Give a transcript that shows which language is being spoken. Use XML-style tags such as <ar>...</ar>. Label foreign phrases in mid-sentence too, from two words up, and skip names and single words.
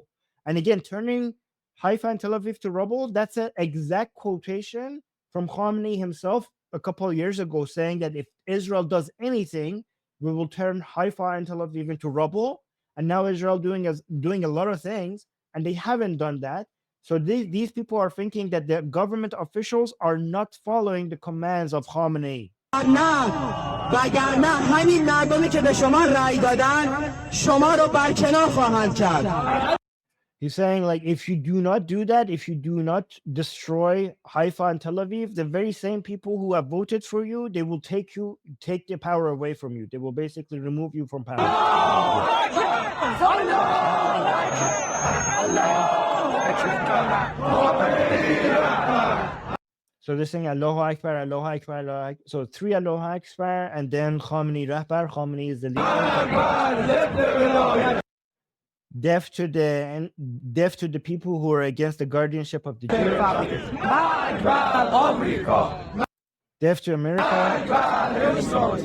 <en>And again, turning Haifa and Tel Aviv to rubble, that's an exact quotation from Khamenei himself a couple of years ago, saying that if Israel does anything, we will turn Haifa and Tel Aviv into rubble. And now Israel doing a lot of things, and they haven't done that. So these people are thinking that the government officials are not following the commands of Khamenei.</en> <fa>نه وگرنه همین مردمی که به شما رأی دادن شما رو برکنار خواهند کرد.</fa> <en>He's saying, like, if you do not do that, if you do not destroy Haifa and Tel Aviv, the very same people who have voted for you, they will take the power away from you. They will basically remove you from power. So they're saying</en> <ar>الله أكبر, الله أكبر, الله أكبر.</ar> <en>So 3</en> <ar>الله أكبر,</ar> <en>and then Khamenei Rahbar. Khamenei is the leader. Deaf to the people who are against the guardianship of the Jews. Deaf to America.</en>